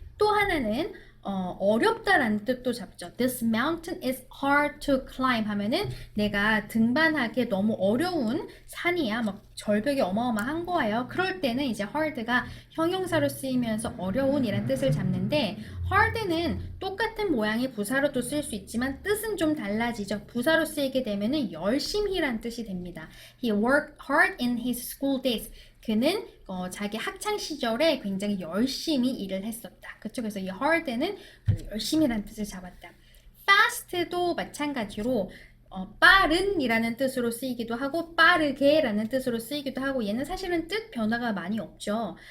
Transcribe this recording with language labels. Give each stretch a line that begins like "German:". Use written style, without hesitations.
Korean: 또 하나는 어렵다라는 뜻도 잡죠.
English: This mountain is hard to climb
Korean: 하면은 내가 등반하기에 너무 어려운 산이야. 막 절벽이 어마어마한 거예요. 그럴 때는 이제 hard가 형용사로 쓰이면서 어려운이란 뜻을 잡는데 hard는 똑같은 모양의 부사로도 쓸 수 있지만 뜻은 좀 달라지죠. 부사로 쓰이게 되면은 열심히란 뜻이 됩니다.
English: He worked hard in his school days.
Korean: 그는 자기 학창 시절에 굉장히 열심히 일을 했었다. 그쵸? 그래서 이 hard는 열심히란 뜻을 잡았다. fast도 마찬가지로 빠른이라는 뜻으로 쓰이기도 하고 빠르게라는 뜻으로 쓰이기도 하고 얘는 사실은 뜻 변화가 많이 없죠.